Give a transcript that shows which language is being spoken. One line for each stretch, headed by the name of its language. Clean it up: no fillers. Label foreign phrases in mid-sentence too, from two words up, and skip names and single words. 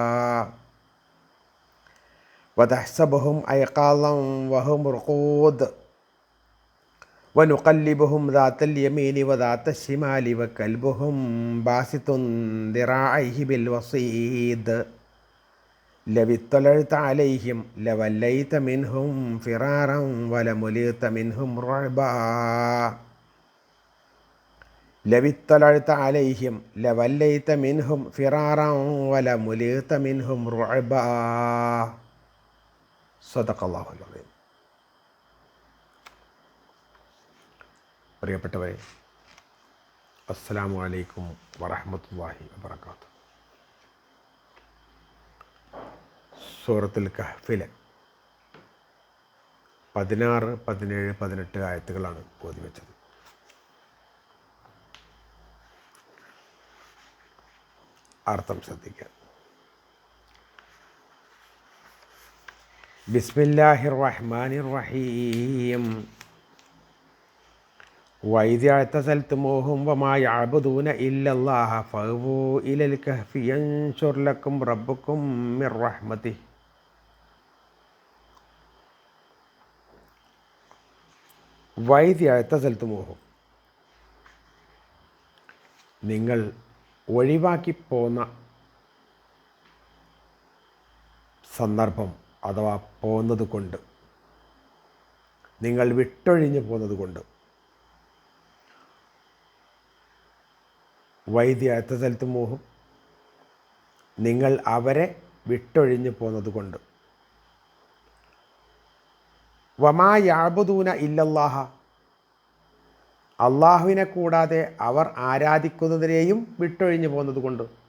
Arabic: وتحسبهم أيقاظا وهم رقود ونقلبهم ذات اليمين وذات الشمال وكلبهم باسط ذراعيه بالوصيد لو اطلعت عليهم لوليت منهم فرارا ولملئت منهم رعبا لو اطلعت عليهم لوليت منهم فرارا ولملئت منهم رعبا صدق الله العظيم. പ്രിയപ്പെട്ടവരെ, السلام عليكم ورحمة الله وبركاته.
Malayalam: സൂറത്തുൽ കഹ്ഫിലെ 16, 17, 18 ആയത്തുകളാണ് ഓതി വെച്ചത്. അർത്ഥം ശ്രദ്ധിക്കുക.
Arabic: بسم الله الرحمن الرحيم. وإذ اعتزلتموهم وما يعبدون إلا الله فأووا إلى الكهف ينشر لكم ربكم من رحمته. وإذ اعتزلتموهم,
Malayalam: നിങ്ങൾ ഒഴിവാക്കി പോന്ന സന്ദർഭം അഥവാ പോന്നത് കൊണ്ട്, നിങ്ങൾ വിട്ടൊഴിഞ്ഞു പോന്നത് കൊണ്ട്, വൈദ്യത്തൽത്തുമോഹം, നിങ്ങൾ അവരെ വിട്ടൊഴിഞ്ഞു പോന്നത് കൊണ്ട്,
Arabic: وما يعبدون إلا الله,
Malayalam: അള്ളാഹുവിനെ കൂടാതെ അവർ ആരാധിക്കുന്നതിനെയും വിട്ടൊഴിഞ്ഞു പോന്നത് കൊണ്ട്,